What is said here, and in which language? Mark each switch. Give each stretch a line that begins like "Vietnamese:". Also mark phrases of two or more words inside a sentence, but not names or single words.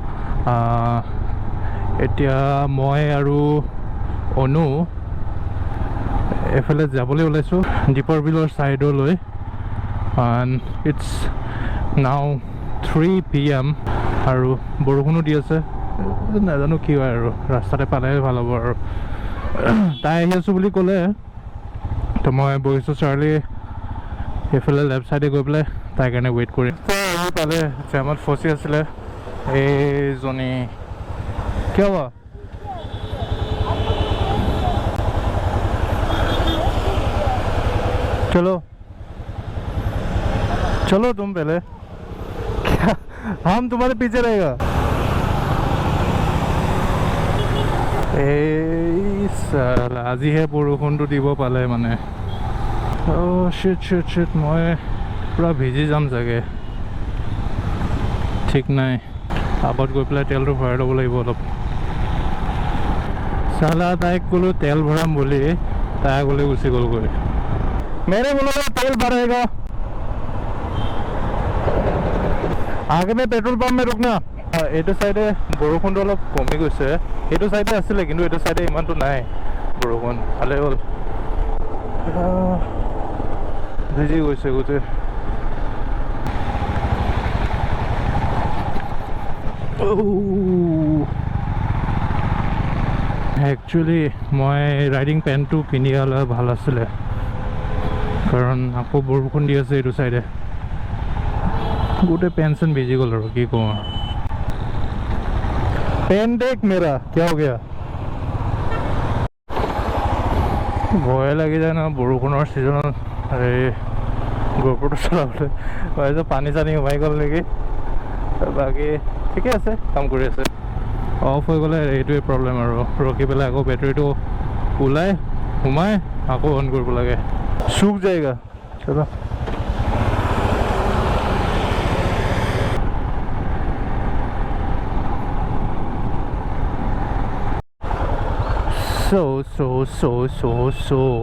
Assamese: এতিয়া মই আৰু অনু এফালে যাবলৈ ওলাইছোঁ দীপৰ বিলৰ ছাইডলৈ
English: and it's now
Assamese: 3 PM আৰু বৰষুণো দি আছে নাজানো কি হয় আৰু ৰাস্তাতে পালে ভাল হ'ব আৰু তাই আহি আছোঁ বুলি ক'লে তো মই বহিছোঁ চাৰ্লি এইফালে লেফ্ট ছাইডে গৈ পেলাই তাইৰ কাৰণে ৱেইট কৰিম আহি পালে জামত ফচি আছিলে এইজনী কিয় हुआ
Hindi: चलो चलो तुम पहले क्या हम तुम्हारे पीछे रहेगा
Assamese: আজিহে বৰষুণটো দিব পালে মানে শিট মই পুৰা ভিজি যাম চাগে ঠিক নাই আগত গৈ পেলাই তেলটো ভৰাই ল'ব লাগিব অলপ চালা তাইক ক'লো তেল ভৰাম বুলি তাই আগলৈ গুচি গ'লগৈ
Hindi: मेरे बोलो तेल भरेगा आगे में पेट्रोल पंप में रुकना
Assamese: এইটো সাইডে বৰষুণটো অলপ কমি গৈছে এইটো সাইডে আছিলে কিন্তু এইটো সাইডে ইমানটো নাই বৰষুণ ভালে হ'ল ভিজি গৈছে গোটেই একচুৱেলি মই ৰাইডিং পেণ্টটো কিনি হ'লে ভাল আছিলে কাৰণ আকৌ বৰষুণ দি আছে এইটো চাইডে গোটেই পেণ্ট চেণ্ট ভিজি গ'ল আৰু কি কওঁ
Hindi: पेन देख मेरा क्या हो गया
Assamese: ভয় লাগি যায় না বৰষুণৰ ছিজনত এই গোপৰটো চলাবলৈ ভাবিছোঁ পানী চানী সোমাই গ'ল নেকি বাকী ঠিকে আছে কাম কৰি আছে অফ হৈ গ'লে এইটোৱে প্ৰব্লেম আৰু ৰখি পেলাই আকৌ বেটাৰীটো ওলাই সোমাই আকৌ অন কৰিব লাগে
Hindi: सूख जाएगा चलो
Assamese: so